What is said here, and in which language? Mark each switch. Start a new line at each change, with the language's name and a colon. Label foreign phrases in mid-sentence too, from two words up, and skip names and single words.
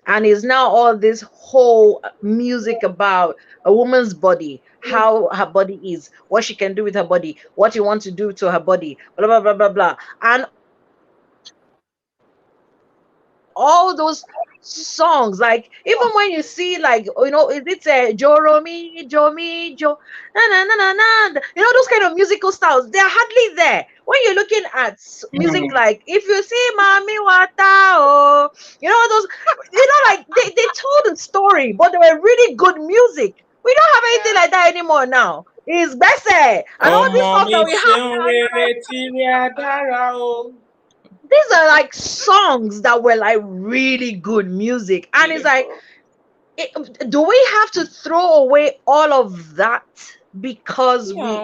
English: and is now all this whole music about a woman's body, how her body is, what she can do with her body, what you want to do to her body, blah blah blah blah blah. And all those songs, like even when you see, like, is it Joromi, Jomi, Jo, na na na na na, those kind of musical styles, they're hardly there. When you're looking at music, like if you see Mami Wata, oh, those, like they told a story, but they were really good music. We don't have anything like that anymore now. It's better, and all these songs that we have now, these are like songs that were like really good music, and it's like, do we have to throw away all of that because we